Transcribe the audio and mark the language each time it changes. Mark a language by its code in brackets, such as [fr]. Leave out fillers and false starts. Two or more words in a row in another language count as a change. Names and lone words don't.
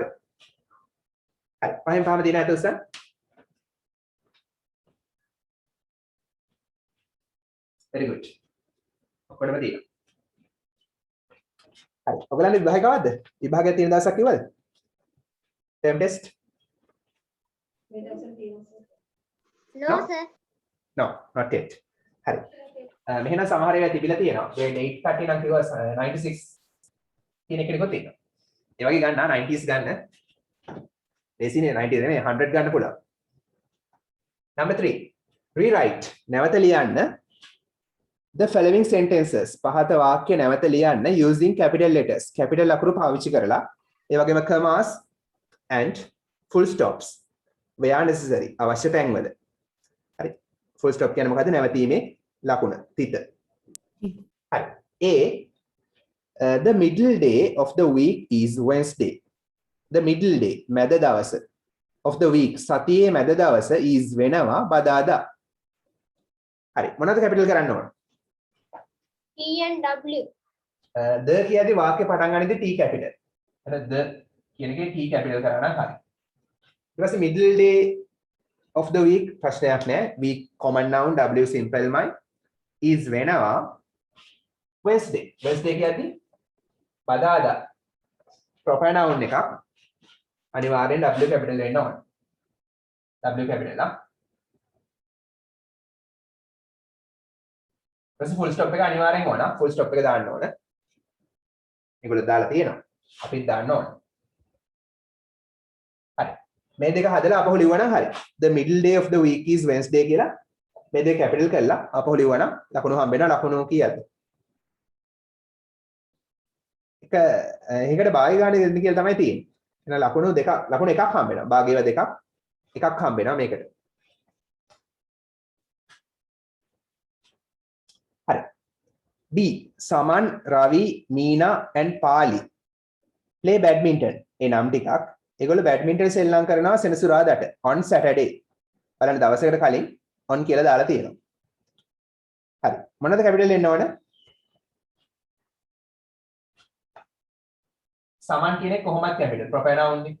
[si] හරි පහෙන් පහම දින ඇතුළත [en] very good. [si] ඔක්කොම තියෙනවා. හරි. ඔයගලන්ගේ විභාගය කවද්ද? විභාගය තියෙන දවසක් කිව්වද? [en] term test? No sir. No, not yet. [si] හරි. මෙහෙනම් සමහර ඒවා තිබිලා තියෙනවා. grade 8 කට්ටිය නම් කිව්වා 96 කියන එක නිකොත් තියෙනවා. ඒ වගේ ගන්න 90s ගන්න. ලේසිනේ 90 නෙමෙයි 100 ගන්න පුළුවන්. [en] Number 3. Rewrite. [si] නැවත ලියන්න [en] the following sentences. [si] පහත වාක්‍ය නැවත ලියන්න [en] using capital letters. [si] capital අකුරු පාවිච්චි කරලා ඒ වගේම [en] commas and full stops. where necessary. [si] අවශ්‍ය තැන්වල. හරි. [en] full stop [si] කියන්නේ මොකද්ද? නැවතීමේ ලකුණ. තිත. හරි. [en] A. The middle day of the week is Wednesday. The middle day [si] මැද දවස [en] of the week [si] සතියේ මැද දවස [en] is [si] වෙනවා බදාදා. හරි. මොනවද කැපිටල් කරන්න ඕන? [en] T and W. [si] the කියද්දි වාක්‍ය පටන් ගන්නදී T කැපිටල්. එහෙනම් the කියන එකේ T කැපිටල් කරා නම් හරි. ඊට පස්සේ [en] middle day of the week [si] ප්‍රශ්නයක් නෑ. [en] week common noun W simple මයි is වෙනවා Wednesday. [si] Wednesday කියද්දි බදාදා [en] proper noun [si] එකක් අනිවාර්යෙන් W කැපිටල් වෙන්න ඕන. W කැපිටල් ආ. ඊට [en] full stop [si] එක අනිවාර්යෙන් ඕන. [en] full stop [si] එක දාන්න ඕන. මේගොල්ලෝ දාලා තියෙනවා. අපිත් දාන්න ඕන. හරි. මේ දෙක හදලා අපහු ලියවනම් හරි. [en] The middle day of the week is Wednesday [si] කියලා මේ දෙක කැපිටල් කරලා අපහු ලියවනම් ලකුණු හම්බ වෙනවා. ලකුණු කීයද? ඒකට භාගය ගන්න දෙන්න කියලා තමයි තියෙන්නේ. එහෙනම් ලකුණු එකක් හම්බ වෙනවා. භාගයව දෙකක් එකක් හම්බ වෙනවා මේකට. හරි. [en] B. Saman, Ravi, Meena and Pali play badminton. [si] ඒ නම් ටිකක්. ඒගොල්ලෝ badminton සෙල්ලම් කරනවා සෙනසුරාදාට [en] on Saturday. [si] බලන්න දවසකට කලින් on කියලා දාලා තියෙනවා. හරි. මොනවද කැපිටල් එන්න ඕන? සමන් කියන්නේ කොහොමද [en] capital proper noun [si] නේ.